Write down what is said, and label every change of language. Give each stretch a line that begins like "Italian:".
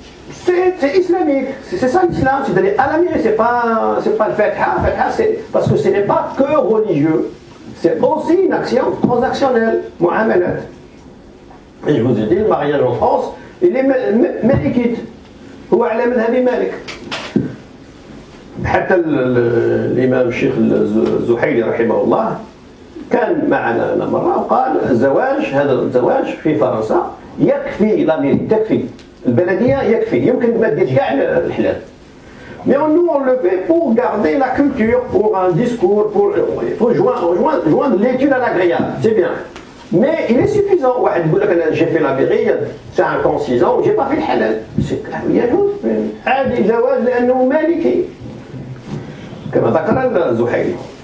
French: C'est islamique, c'est ça l'islam, c'est d'aller à la mairie, c'est pas le fatha, parce que ce n'est pas que religieux, c'est aussi une action transactionnelle, mu'amalat. Et je vous ai dit, le mariage en France, il est malikite, ou
Arabic: ala madhabi malik. حتى الإمام الشيخ الزحيلي رحمه الله كان معنا مرة وقال هذا الزواج في فرنسا يكفي لاميري تكفي البلدية يكفي يمكن ما تديرش كاع الحلال
French: Mais nous, on le fait pour garder la culture, pour un discours, il faut joindre l'étude à l'agréable, c'est bien. Mais il est suffisant. J'ai fait la mairie, c'est un camp 6 ans, j'ai pas fait le halal. C'est
Arabic: يجوز عادي جواز لأنه مالكي كما ذكر الزحيلي.